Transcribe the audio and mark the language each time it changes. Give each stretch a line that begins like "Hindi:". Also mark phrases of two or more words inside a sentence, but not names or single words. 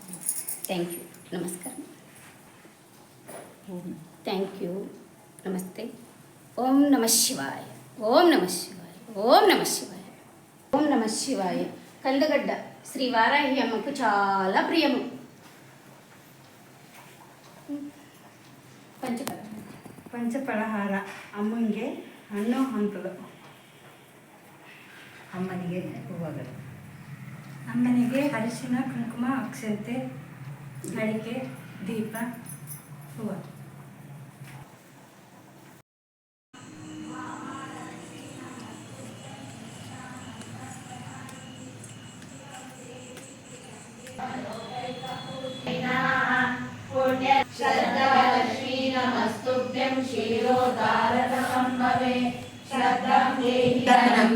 English: thank you. నమస్కారం. thank you.
Sanskrit: నమస్తే. ఓం నమ శివాయ. ఓం నమ శివాయ. ఓం నమ శివాయ. ఓం నమ శివాయ.
Telugu: కందగడ్డ శ్రీ వారాహి అమ్మకు చాలా ప్రియము.
Kannada: ಪಂಚಫಲಹಾರ ಅಮ್ಮನಿಗೆ ಹಣ್ಣು ಹಂಪಲು, ಅಮ್ಮನಿಗೆ ಹೂವುಗಳು, ಅಮ್ಮನಿಗೆ ಅರಿಶಿನ ಕುಂಕುಮ ಅಕ್ಷತೆ ಅಡಿಕೆ ದೀಪ ಹೂವು.
Sanskrit: श्रद्धालक्ष्मी नमस्तुभ्यं क्षीरोदारसम्भवे श्रद्धां देहि धनं